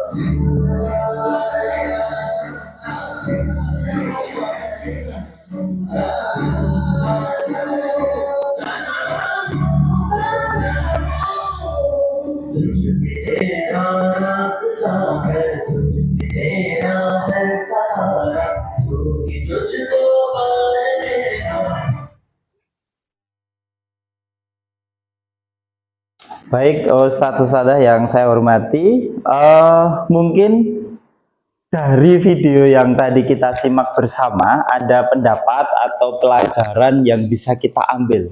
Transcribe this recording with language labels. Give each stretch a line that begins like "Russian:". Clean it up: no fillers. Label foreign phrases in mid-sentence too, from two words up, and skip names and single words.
Hindi: तेरा रास्ता है तेरा है सहारा तू ही तुझको पार लेगा.
Indonesian: Baik Ustadz-Ustadzah yang saya hormati, mungkin dari video yang tadi kita simak bersama ada pendapat atau pelajaran yang bisa kita ambil.